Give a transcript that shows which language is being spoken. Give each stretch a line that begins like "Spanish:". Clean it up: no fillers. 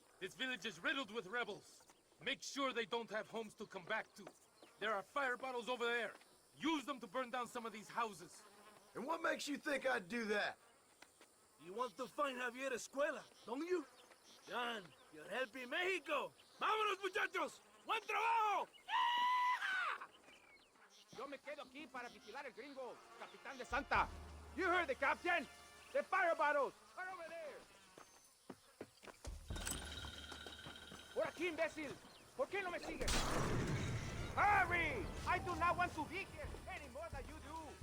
English: This village is riddled with rebels. Make sure they don't have homes to come back to. There are fire bottles over there. Use them to burn down some of these houses. And what makes you think I'd do that? You want to find Javier Escuela, don't you? John, you're helping Mexico.
Spanish: ¡Vámonos, muchachos! ¡Buen trabajo! Yo me quedo aquí para vigilar el gringo, capitán de Santa.
English: You heard the captain. The fire bottles are over there.
Spanish: Por aquí, imbécil. ¿Por qué no me sigues?
English: Hurry! I do not want to be here any more than you do.